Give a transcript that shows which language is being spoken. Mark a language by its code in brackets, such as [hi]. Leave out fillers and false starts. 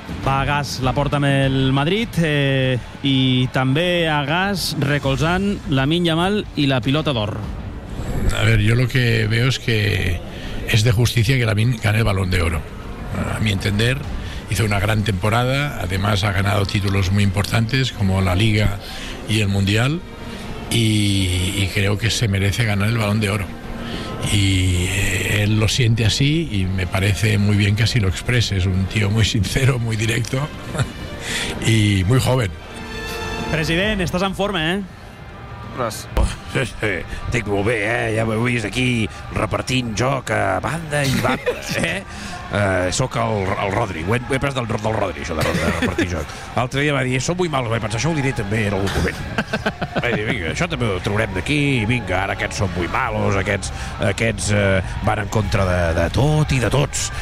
[ca] Va a gas la porta amb el Madrid i també a gas recolzant Lamine Yamal i la pilota d'or. [es] A ver, yo lo que veo es que es de justicia que Lamine gane el Balón de Oro. A mi entender, hizo una gran temporada, además ha ganado títulos muy importantes como la Liga y el Mundial, y creo que se merece ganar el Balón de Oro. Y él lo siente así y me parece muy bien que así lo exprese. Es un tío muy sincero, muy directo y muy joven. [ca] President, estàs en forma, Estic molt bé, eh? Ja m'heu vist aquí repartint joc a banda i banda, eh? Sóc el Rodri, ho he pres del Rodri, això de repartir joc. L'altre dia va dir, som molt mal, vaig pensar, això ho diré també en algun moment. Va dir, vinga, això també ho traurem d'aquí, vinga, ara aquests són molt malos, aquests van en contra de tot i de tots.